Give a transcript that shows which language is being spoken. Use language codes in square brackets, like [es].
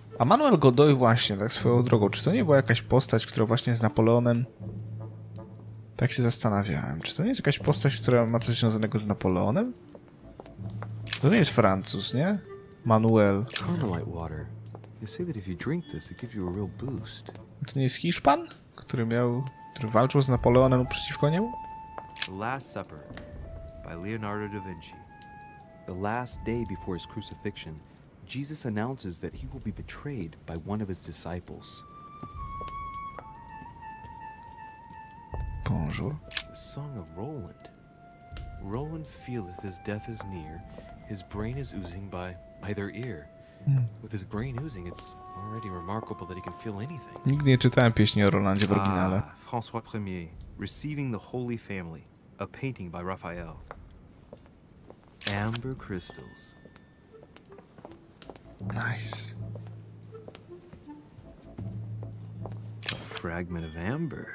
[pl] A Manuel Godoy właśnie, tak swoją drogą, czy to nie była jakaś postać, która właśnie z Napoleonem... Tak się zastanawiałem. Czy to nie jest jakaś postać, która ma coś związanego z Napoleonem? To nie jest Francuz, nie? Manuel. [en] Carmelite water. You say that if you drink this, it gives you a real boost. [pl] To nie jest Hiszpan, który walczył z Napoleonem przeciwko niemu? [en] The Last Supper by Leonardo da Vinci. The last day before his crucifixion, Jesus announces that he will be betrayed by one of his disciples. [fr] Bonjour. [en] The Song of Roland. Roland feeleth his death is near. His brain is oozing by either ear. With his brain oozing, it's already remarkable that he can feel anything. [pl] Nigdy nie czytałem pieśni o Rolandzie w oryginale. [en] François Ier, Receiving the Holy Family, a painting by Raphael. Amber crystals. Nice. A fragment of amber.